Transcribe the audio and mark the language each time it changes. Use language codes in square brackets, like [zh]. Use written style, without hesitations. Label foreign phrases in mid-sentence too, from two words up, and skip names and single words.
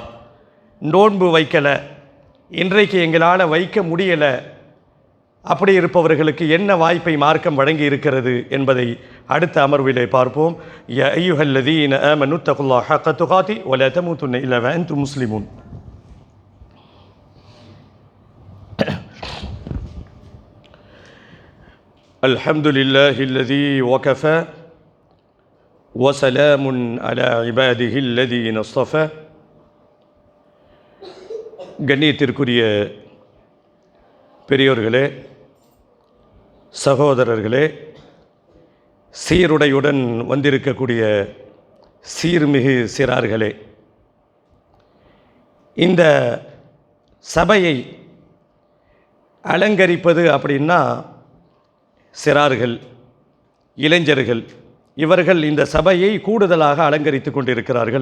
[ta] நோன்பு வைக்கலை, இன்றைக்கு எங்களால் வைக்க முடியலை, அப்படி இருப்பவர்களுக்கு என்ன வாய்ப்பை மார்க்கம் வழங்கி இருக்கிறது என்பதை அடுத்த அமர்விலே பார்ப்போம். [ar] يا أيها الذين آمنوا اتقوا الله حق تقاته ولا تموتن إلا وأنتم مسلمون. الحمد لله الذي وكفى وسلام على عباده الذين اصطفى. [ta] கண்ணியத்திற்குரிய பெரியோர்களே, சகோதரர்களே, சீருடையுடன் வந்திருக்கக்கூடிய சீர்மிகு சிறார்களே, இந்த சபையை அலங்கரிப்பது அப்படின்னா சிறார்கள், இளைஞர்கள், இவர்கள் இந்த சபையை கூடுதலாக அலங்கரித்து கொண்டிருக்கிறார்கள்.